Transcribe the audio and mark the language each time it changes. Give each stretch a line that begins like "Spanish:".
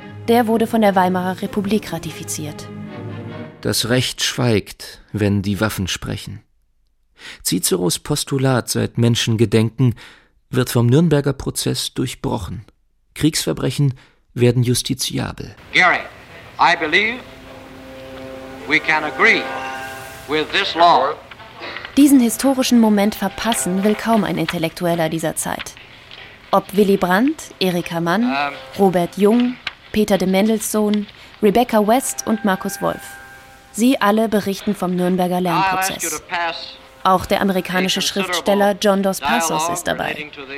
German: Der wurde von der Weimarer Republik ratifiziert. Das Recht schweigt, wenn die Waffen sprechen. Ciceros Postulat seit Menschengedenken wird vom Nürnberger Prozess durchbrochen. Kriegsverbrechen werden justiziabel.
English: Gary, I believe we can agree with this law.
German: Diesen historischen Moment verpassen will kaum ein Intellektueller dieser Zeit. Ob Willy Brandt, Erika Mann, Robert Jung, Peter de Mendelssohn, Rebecca West und Markus Wolf. Sie alle berichten vom Nürnberger Lernprozess. Auch der amerikanische Schriftsteller John Dos Passos ist dabei.